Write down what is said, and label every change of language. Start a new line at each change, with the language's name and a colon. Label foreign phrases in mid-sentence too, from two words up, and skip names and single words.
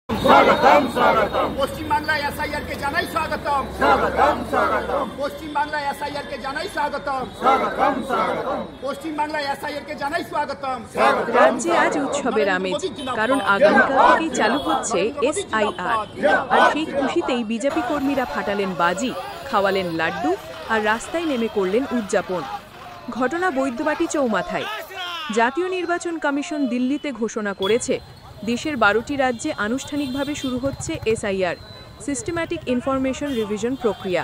Bangla: স্বাগতম স্বাগতম পশ্চিম বাংলা এসআইআর কে জানাই স্বাগতম স্বাগতম স্বাগতম পশ্চিম বাংলা এসআইআর কে জানাই স্বাগতম স্বাগতম স্বাগতম পশ্চিম বাংলা এসআইআর কে জানাই স্বাগতম। রাজ্যে আজ উৎসবের আমেজ, কারণ আগামীকাল থেকেই চালু হচ্ছে এসআইআর। আর সেই খুশিতেই বিজেপি কর্মীরা ফাটালেন বাজি, খাওয়ালেন লাড্ডু আর রাস্তায় নেমে করলেন উদযাপন। ঘটনা বৈদ্যবাটি চৌমাথায়। জাতীয় নির্বাচন কমিশন দিল্লিতে ঘোষণা করেছে দেশের 12টি রাজ্যে আনুষ্ঠানিকভাবে শুরু হচ্ছে এসআইআর,
English: Systematic Information Revision
Bangla: প্রক্রিয়া।